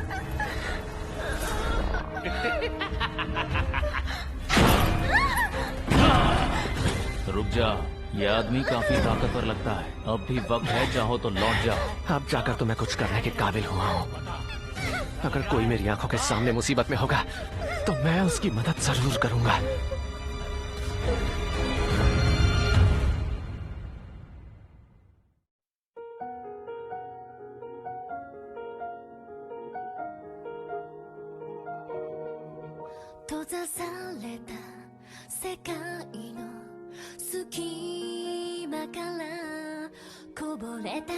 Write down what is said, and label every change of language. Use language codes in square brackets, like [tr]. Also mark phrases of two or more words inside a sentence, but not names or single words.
[hi] रुक जा, ये आदमी काफी ताकतवर लगता है। अब भी वक्त है, चाहो तो लौट जाओ। अब जाकर तो मैं कुछ करने के काबिल हुआ हूँ। अगर कोई मेरी आंखों के सामने मुसीबत में होगा तो मैं उसकी मदद जरूर करूंगा। [ja] 閉ざされた世界の隙間からこぼれた